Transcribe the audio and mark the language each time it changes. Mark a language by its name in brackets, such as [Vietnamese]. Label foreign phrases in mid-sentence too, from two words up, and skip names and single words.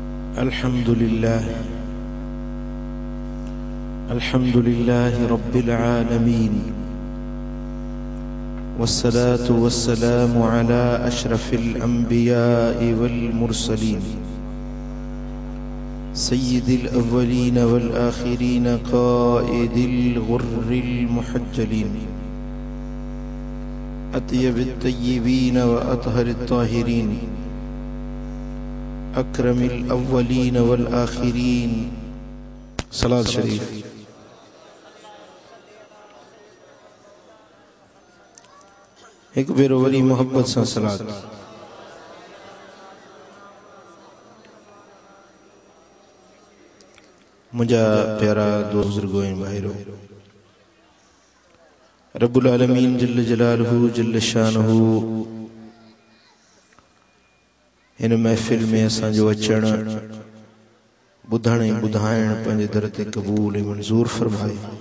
[Arabic] الحمد لله رب العالمين والصلاة والسلام على أشرف الأنبياء والمرسلين سيد الأولين والآخرين قائد الغر المحجلين أطيب الطيبين وأطهر الطاهرين أكرم الأولين والآخرين. [Sindhi] सलात शरीफ। एक बेरो वरी मोहब्बत से सलात। मुझा प्यारा दोस्त बुजुर्गों भाईरो, [Arabic] رب العالمين جل جلاله جل شانه [Sindhi] इन महफिल में असांजो अचण बुधण बुधाइण पंहिंजे दर ते क़बूल ऐं मंज़ूर फरमाए।